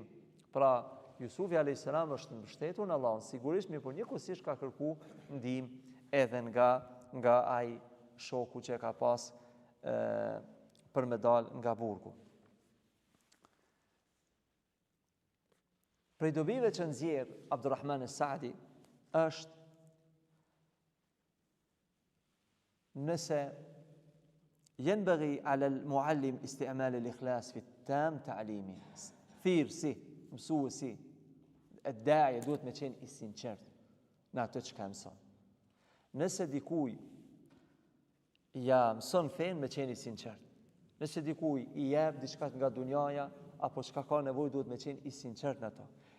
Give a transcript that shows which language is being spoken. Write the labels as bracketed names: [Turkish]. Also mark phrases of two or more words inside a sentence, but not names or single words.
[Albanian] Pra, Jusufi [Arabic] عليه السلام [Albanian] është mbështetur në Allahun, sigurisht, por njëkohësisht ka kërku ndihmë edhe nga ai shoku që ka pas për me dal nga burgu. Prej dobive që nxjerr Abdurrahman as-Saadi është nëse [Arabic] ينبغي على المعلم استعمال الإخلاص في التام تعليمه. [Albanian] Thirrsi, mësuesi, الداعية duhet me qenë i sinqert në atë që ka mëson. Nëse dikuj ja mëson fen me qenë i sinqert. Nëse dikuj i jep diçka nga dunjaja apo çka ka nevojë duhet me qenë i sinqert në ato.